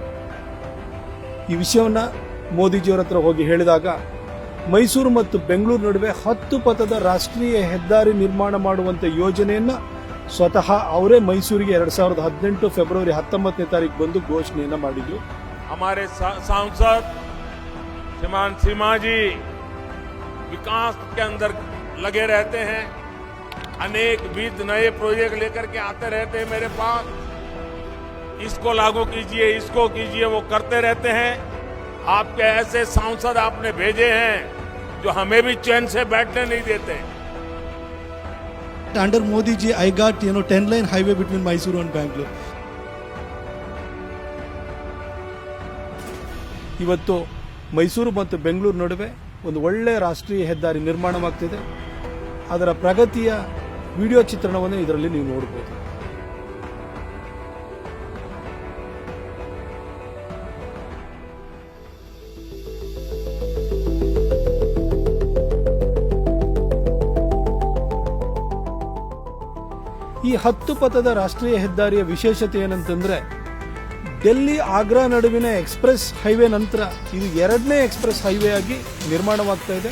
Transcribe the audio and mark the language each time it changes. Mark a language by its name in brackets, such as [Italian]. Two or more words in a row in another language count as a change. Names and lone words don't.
[Kannada] ಈ ವಿಷಯವನ್ನ ಮೋದಿಜಿಯವರ ಹತ್ರ ಹೋಗಿ ಹೇಳಿದಾಗ, ಮೈಸೂರು ಮತ್ತು ಬೆಂಗಳೂರು ನಡುವೆ 10 ಪಥದ ರಾಷ್ಟ್ರೀಯ ಹೆದ್ದಾರಿ ನಿರ್ಮಾಣ ಮಾಡುವಂತ ಯೋಜನೆಯನ್ನ ಸ್ವತಃ ಅವರೇ ಮೈಸೂರಿಗೆ 2018 ಫೆಬ್ರವರಿ 19ನೇ ತಾರೀಕು ಬಂದು ಘೋಷಣೆಯನ್ನ ಮಾಡಿದ್ರು. [Hindi] हमारे सांसद श्रीमान सिम्हा जी विकास के अंदर लगे रहते हैं, अनेक विध नए प्रोजेक्ट लेकर के आते रहते हैं मेरे पास, इसको लागू कीजिए, इसको कीजिए, वो करते रहते हैं. आपके ऐसे सांसद आपने भेजे हैं जो हमें भी चैन से बैठने नहीं देते. [English] Under Modi ji, I got 10-lane highway between Mysuru and Bangalore. [Kannada] ಇವತ್ತು ಮೈಸೂರು ಮತ್ತು ಬೆಂಗಳೂರು ನಡುವೆ ಒಂದು ಒಳ್ಳೆಯ ರಾಷ್ಟ್ರೀಯ ಹೆದ್ದಾರಿ ನಿರ್ಮಾಣವಾಗ್ತಿದೆ. ಅದರ ಪ್ರಗತಿಯ ವಿಡಿಯೋ ಚಿತ್ರಣವನ್ನು ಇದರಲ್ಲಿ ನೀವು ನೋಡಬಹುದು. ಈ 10 ಪಥದ ರಾಷ್ಟ್ರೀಯ ಹೆದ್ದಾರಿಯ ವಿಶೇಷತೆ ಏನಂತಂದ್ರೆ, ಡೆಲ್ಲಿ ಆಗ್ರಾ ನಡುವಿನ ಎಕ್ಸ್ಪ್ರೆಸ್ ಹೈವೇ ನಂತರ ಇದು 2ನೇ ಎಕ್ಸ್ಪ್ರೆಸ್ ಹೈವೇ ಆಗಿ ನಿರ್ಮಾಣವಾಗ್ತಾ ಇದೆ.